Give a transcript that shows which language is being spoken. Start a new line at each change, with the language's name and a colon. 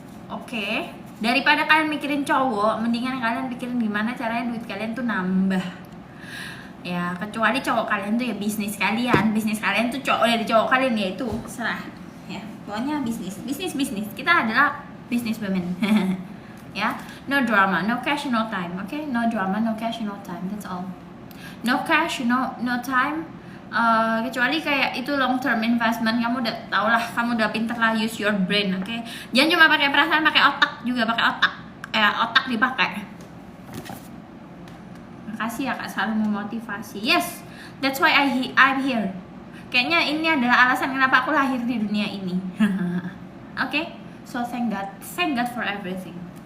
Indonesian: Oke. Daripada kalian mikirin cowok, mendingan kalian pikirin gimana caranya duit kalian tuh nambah. Ya, kecuali cowok kalian tuh ya bisnis kalian tuh dari cowok kalian, ya itu serah. Ya, pokoknya bisnis. Kita adalah business women.
English: Ya, no drama, no cash, no time. Okay? No drama, no cash, no time. That's all. No cash, no time.
Indonesian: Kecuali kayak itu long term investment, kamu udah tau lah, kamu udah pinter lah,
English: use your brain, oke? Okay?
Indonesian: Jangan cuma pakai perasaan, pakai otak juga, pakai otak. Otak dipakai. Makasih ya Kak, selalu memotivasi.
English: Yes, that's why I'm here.
Indonesian: Kayaknya ini adalah alasan kenapa aku lahir di dunia ini.
English: Okay? So thank God for everything.